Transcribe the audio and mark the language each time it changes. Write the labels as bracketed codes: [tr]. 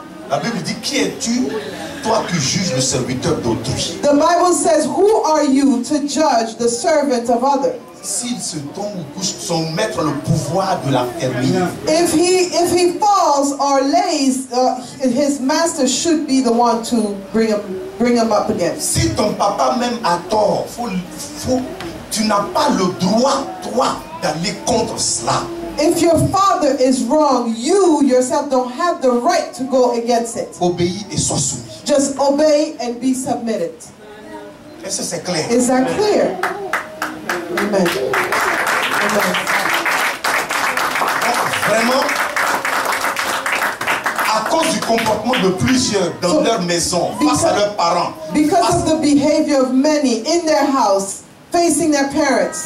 [fr] La Bible dit, qui es-tu, toi qui juges le serviteur d'autrui? [en] The Bible says, who are you to judge the servant of others? [fr] S'il se tombe ou couche, son maître a le pouvoir de l'affermir. [en] If he falls or lays, his master should be the one to bring him up again. [fr] Si ton papa même a tort, tu n'as pas le droit, toi, d'aller contre cela. [en] If your father is wrong, you yourself don't have the right to go against it. [fr] Obéis et sois soumis. [en] Just obey and be submitted. [fr] Est-ce que c'est clair? [en] Is that clear? Amen. Amen. [fr] Vraiment, à cause du comportement de plusieurs dans leur maison, face à leurs parents, [en] Because of the behavior of many in their house, facing their parents,